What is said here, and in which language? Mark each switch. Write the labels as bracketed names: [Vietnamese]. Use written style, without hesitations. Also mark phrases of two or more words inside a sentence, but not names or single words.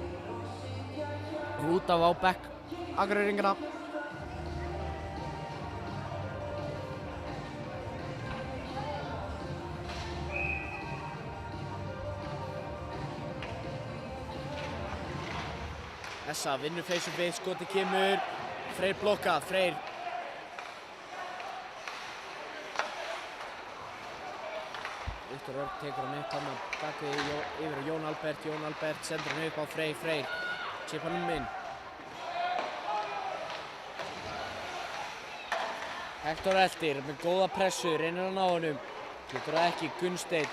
[Icelandic] Út af á bekk Akureyringana. SA vinnur [English] face to face, [Icelandic] skotið kemur, Freyr blokkað, Freyr. Viktor Örn tekur hann upp, hann bakvið yfir á Jón Albert sendur hann upp á Freyr, chipar hann inn. Hektor eldir með góða pressu, reynir að ná honum, getur það ekki, Gunnsteinn.